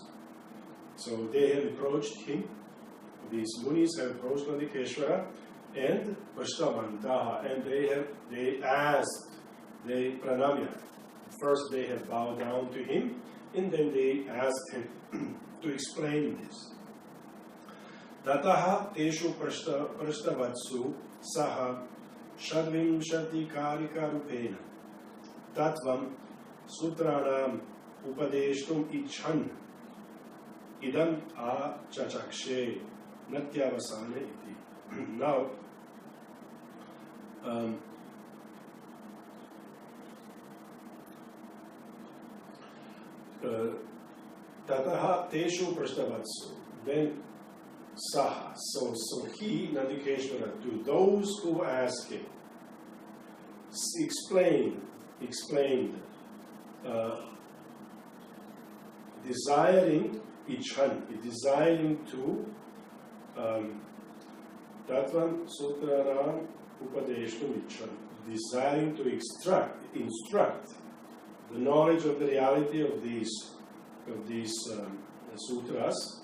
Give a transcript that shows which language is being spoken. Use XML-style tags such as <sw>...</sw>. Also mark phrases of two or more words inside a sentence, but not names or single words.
<en>So they have approached him, these munis have approached Nandikeshvara, and Prashtavantaha, and they asked, they pranamya. First they have bowed down to him, and then they asked him to explain this.</en> <sa>Tataha teshu prashtavatsu saha shadvimshati karika rupena tattvam sutranam upadeshtum icchan idam a chachakshe natyavasane iti.</sa> <en>Now,</en> <sa>Tataha teshu prashtavatsu,</sa> <en>then saha. So he, Nandikeshvara, to those who ask him, explained, desiring icchan, desiring to</en> <sa>Tattvam Sutranam Upadeshtum icchan,</sa> <en>desiring to instruct the knowledge of the reality of these sutras.</en>